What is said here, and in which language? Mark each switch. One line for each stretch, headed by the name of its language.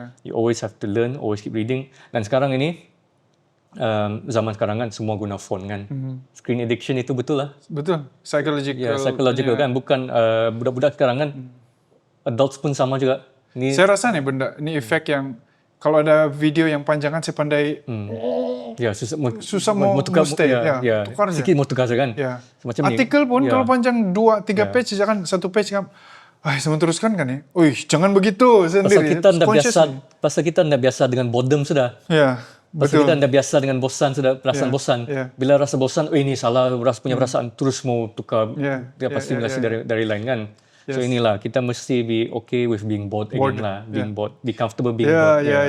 English: You always have to learn, always keep reading.
Malay: Dan sekarang ini, zaman sekarang kan semua guna phone kan. Screen addiction itu betul lah. Betul. Psychological kan. Bukan budak-budak sekarang kan. Adults pun sama juga. Saya rasa ni efek yang kalau ada video yang panjang kan saya pandai susah mau tukar sikit mau tukar kan. Macam artikel pun kalau panjang 2-3 page saja kan, satu page kan. Saya teruskan kan ya. Jangan begitu sendiri. Pasal kita tidak biasa dengan boredom sudah. Pasal kita tidak biasa dengan bosan sudah, perasaan bosan. Bila rasa bosan, ini salah, punya perasaan terus mau tukar stimulasi dari lain kan.
English: So
Malay: inilah kita mesti
English: be okay with being bored again lah, being bored, be comfortable being bored.